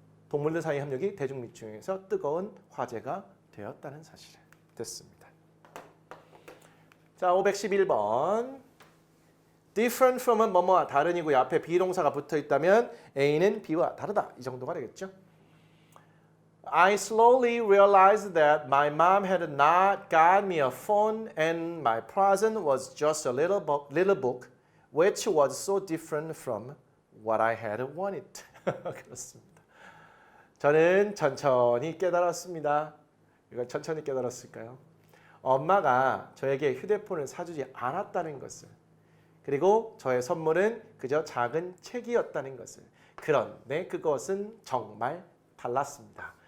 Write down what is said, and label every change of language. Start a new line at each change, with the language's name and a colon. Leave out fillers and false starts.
Korean: 동물들 사이 협력이 대중매체에서 뜨거운 화제가 되었다는 사실을. 됐습니다. 자, 511번. different from은 뭐뭐와 다른이고요. 앞에 비동사가 붙어 있다면 A는 B와 다르다. 이 정도가 되겠죠.
English: I slowly realized that my mom had not got me a phone and my present was just a little book which was so different from what I had wanted.
Korean: 그렇습니다. 저는 천천히 깨달았습니다. 이걸 천천히 깨달았을까요? 엄마가 저에게 휴대폰을 사주지 않았다는 것을, 그리고 저의 선물은 그저 작은 책이었다는 것을. 그런데 그것은 정말 달랐습니다.